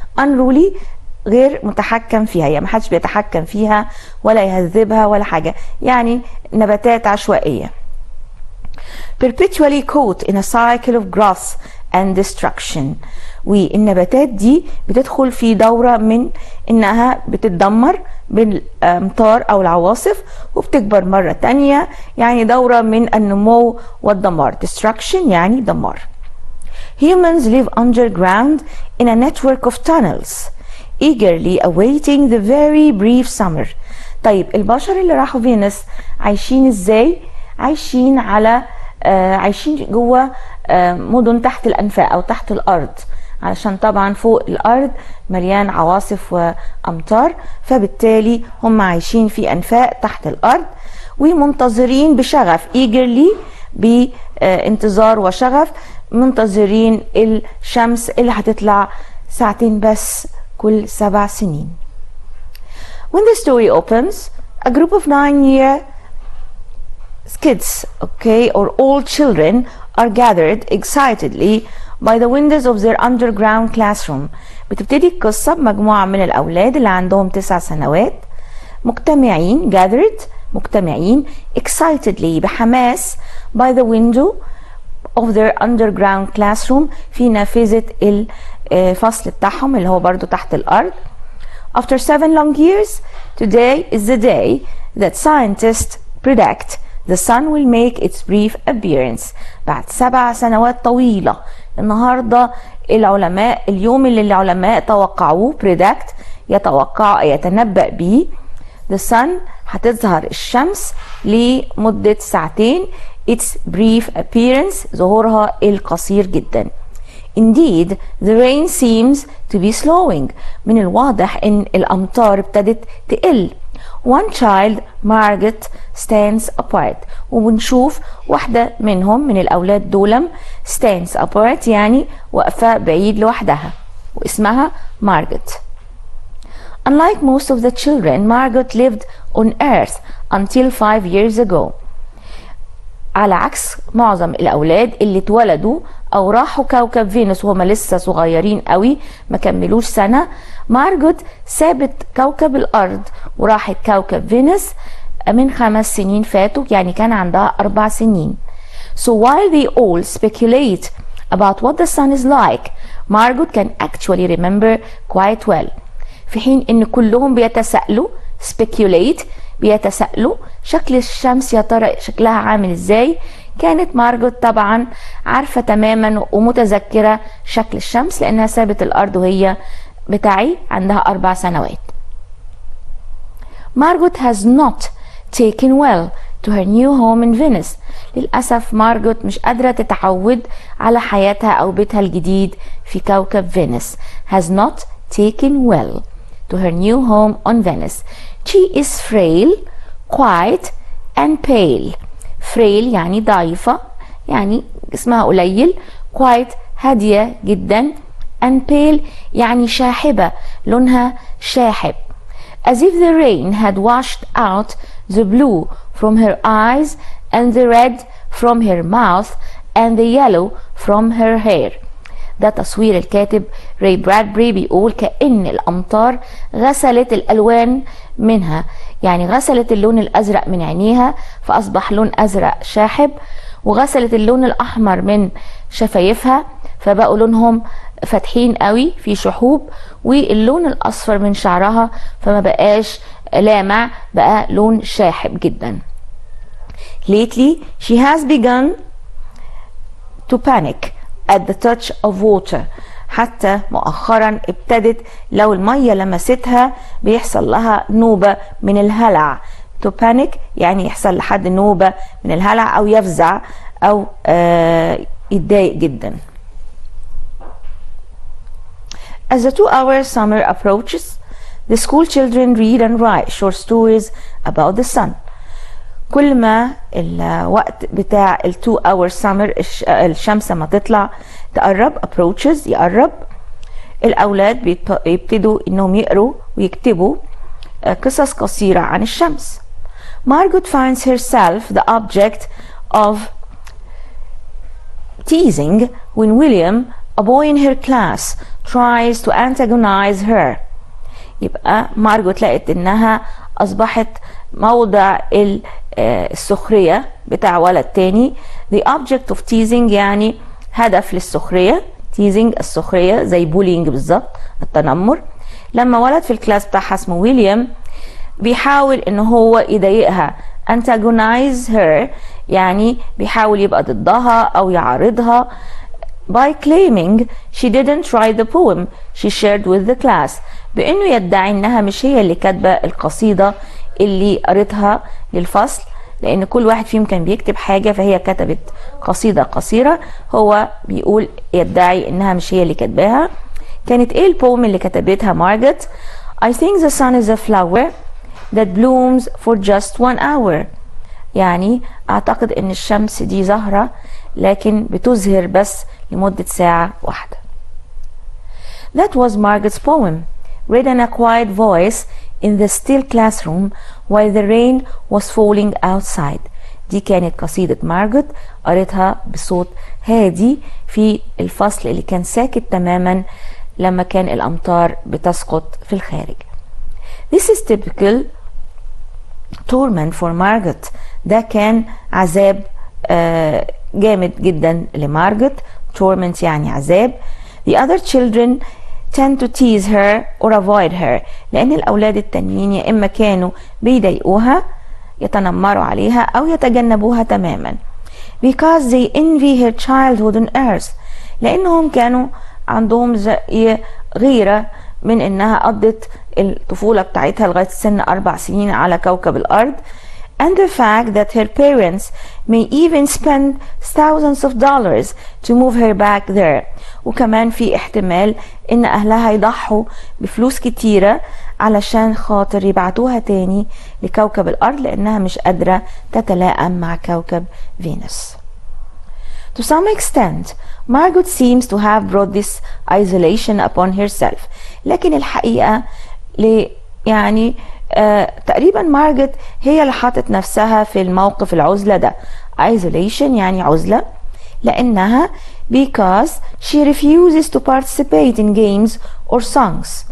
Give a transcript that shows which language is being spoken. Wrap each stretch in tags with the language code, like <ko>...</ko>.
<ar>unruly غير متحكم فيها، يعني محدش بيتحكم فيها ولا يهذبها ولا حاجة، يعني نباتات عشوائية.</ar> <en>perpetually caught in a cycle of growth and destruction.</en> <ar>والنباتات دي بتدخل في دورة من انها بتتدمر بالامطار او العواصف وبتكبر مرة تانية، يعني دورة من النمو والدمار. destruction يعني دمار.</ar> <en>Humans live underground in a network of tunnels eagerly awaiting the very brief summer.</en> <ar>طيب البشر اللي راحوا فينوس عايشين ازاي؟ عايشين على عايشين جوه مدن تحت الأنفاق أو تحت الأرض، علشان طبعا فوق الأرض مليان عواصف وأمطار، فبالتالي هم عايشين في أنفاق تحت الأرض ومنتظرين بشغف eagerly بانتظار وشغف منتظرين الشمس اللي هتطلع ساعتين بس كل 7 سنين.</ar> <en>When the story opens, a group of 9-year kids, or all children are gathered excitedly by the windows of their underground classroom.</en> <ar>بتبتدي القصة بمجموعة من الأولاد اللي عندهم 9 سنوات مجتمعين مجتمعين excitedly بحماس</ar> <en>by the window of their underground classroom</en> <ar>في نافذة الفصل بتاعهم اللي هو برضو تحت الأرض.</ar> <en>After 7 long years, today is the day that scientists predict the sun will make its brief appearance.</en> <ar>بعد 7 سنوات طويلة النهاردة العلماء اليوم اللي العلماء توقعوه predict يتنبأ به</ar> <en>the sun</en> <ar>هتظهر الشمس لمدة 2 ساعتين.</ar> <en>its brief appearance</en> <ar>ظهورها القصير جدا.</ar> <en>Indeed, the rain seems to be slowing.</en> <ar>من الواضح ان الأمطار ابتدت تقل.</ar> <en>One child, Margaret, stands apart.</en> <ar>وبنشوف واحدة منهم من الأولاد دولم</ar> <en>stands apart</en> <ar>يعني واقفة بعيد لوحدها واسمها Margaret.</ar> <en>Unlike most of the children, Margaret lived on Earth until 5 years ago.</en> <ar>على عكس معظم الأولاد اللي اتولدوا أو راحوا كوكب فينوس وهم لسه صغيرين قوي ما كملوش سنة، مارجوت سابت كوكب الأرض وراحت كوكب فينوس من 5 سنين فاتوا، يعني كان عندها 4 سنين.</ar> <en>So while they all speculate about what the sun is like. Margot can actually remember quite well.</en> <ar>في حين ان كلهم بيتساءلوا speculate، بيتساءلوا شكل الشمس يا ترى شكلها عامل ازاي، كانت مارجوت طبعا عارفة تماما ومتذكرة شكل الشمس لانها سابت الارض وهي بتاعي عندها 4 سنوات.</ar> <en>Margot has not taken well to her new home in Venice.</en> <ar>للأسف مارجوت مش قادرة تتعود على حياتها أو بيتها الجديد في كوكب فينيس.</ar> <en>has not taken well to her new home on Venice. She is frail, quiet and pale.</en> <ar>frail يعني ضعيفة، يعني جسمها قليل. quiet هادية جدا.</ar> <en>and pale</en> <ar>يعني شاحبة، لونها شاحب.</ar> <en>as if the rain had washed out the blue from her eyes and the red from her mouth and the yellow from her hair.</en> <ar>ده تصوير الكاتب راي برادبري، بيقول كأن الأمطار غسلت الألوان منها، يعني غسلت اللون الأزرق من عينيها فأصبح لون أزرق شاحب، وغسلت اللون الأحمر من شفايفها فبقوا لونهم فاتحين قوي في شحوب، واللون الأصفر من شعرها فما بقاش لامع، بقى لون شاحب جدا.</ar> <en>Lately she has begun to panic at the touch of water.</en> <ar>حتى مؤخرا ابتدت لو المية لمستها بيحصل لها نوبة من الهلع. to panic يعني يحصل لحد نوبة من الهلع أو يفزع أو يتضايق جدا.</ar> <en>As the 2-hour summer approaches, the school children read and write short stories about the sun.</en> <ar>كل ما الوقت بتاع ال 2-hour summer الشمس ما تطلع تقرب، approaches يقرب، الأولاد بيبتدوا إنهم يقروا ويكتبوا قصص قصيرة عن الشمس.</ar> <en>Margot finds herself the object of teasing when William, a boy in her class, tries to antagonize her.</en> <ar>يبقى مارجوت لقت إنها أصبحت موضع السخرية بتاع ولد تاني.</ar> <en>the object of teasing</en> <ar>يعني هدف للسخرية. teasing السخرية زي bullying بالظبط، التنمر. لما ولد في الكلاس بتاعها اسمه ويليام بيحاول ان هو يضايقها،</ar> <en>antagonize her</en> <ar>يعني بيحاول يبقى ضدها او يعارضها</ar> <en>by claiming she didn't write the poem she shared with the class،</en> <ar>بانه يدعي انها مش هي اللي كاتبه القصيده اللي قريتها للفصل، لان كل واحد فيهم كان بيكتب حاجه فهي كتبت قصيده قصيره، هو بيقول يدعي انها مش هي اللي كاتباها. كانت ايه البوم اللي كتبتها مارجوت؟</ar> <en>I think the sun is a flower that blooms for just 1 hour.</en> <ar>يعني اعتقد ان الشمس دي زهرة لكن بتزهر بس لمدة ساعة واحدة.</ar> <en>That was Margot's poem, read in a quiet voice in the still classroom while the rain was falling outside.</en> <ar>دي كانت قصيدة مارجوت قريتها بصوت هادي في الفصل اللي كان ساكت تماما لما كان الأمطار بتسقط في الخارج.</ar> <en>This is typical torment for Margot.</en> <ar>ده كان عذاب جامد جدا لمارجوت. torment يعني عذاب.</ar> <en>The other children tend to tease her or avoid her.</en> <ar>لأن الأولاد التانيين يا إما كانوا بيضايقوها يتنمروا عليها أو يتجنبوها تماما.</ar> <en>Because they envy her childhood on earth.</en> <ar>لأنهم كانوا عندهم زي غيرة من إنها قضت الطفولة بتاعتها لغاية سن 4 سنين على كوكب الأرض.</ar> <en>And the fact that her parents may even spend thousands of dollars to move her back there.</en> <ar>وكمان في احتمال إن أهلها يضحوا بفلوس كتيرة علشان خاطر يبعتوها تاني لكوكب الأرض لأنها مش قادرة تتلائم مع كوكب فينوس.</ar> <en>To some extent, Margot seems to have brought this isolation upon herself.</en> <ar>لكن الحقيقة يعني تقريبا مارجوت هي اللي حاطت نفسها في الموقف العزلة ده.</ar> <en>isolation</en> <ar>يعني عزلة، لأنها</ar> <en>because she refuses to participate in games or songs.</en>